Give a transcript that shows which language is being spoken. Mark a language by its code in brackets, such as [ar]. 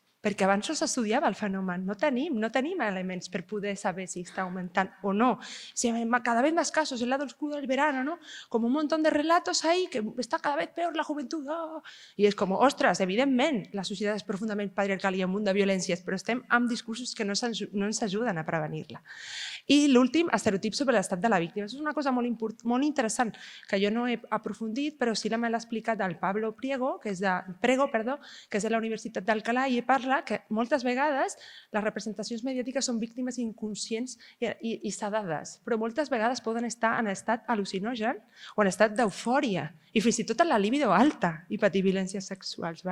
[ca] Perquè abans no s'estudiava el fenomen, no tenim elements per poder saber si està augmentant o no. [es] Cada vez más casos, el lado oscuro del verano, ¿no? Como un montón de relatos ahí, que está cada vez peor la juventud. [ca] I és com, ostres, evidentment, la societat és profundament patriarcal i amb un munt de violències, però estem amb discursos que no ens ajuden a prevenir-la. I l'últim, estereotips sobre l'estat de la víctima. És una cosa molt interessant, que jo no he aprofundit, però sí me l'ha explicat el Pablo Prego, que és de la Universitat d'Alcalá, i parla que moltes vegades les representacions mediàtiques són víctimes inconscients i sedades, però moltes vegades poden estar en estat al·lucinogen o en estat d'eufòria i fins i tot en la libido alta i patir violències sexuals.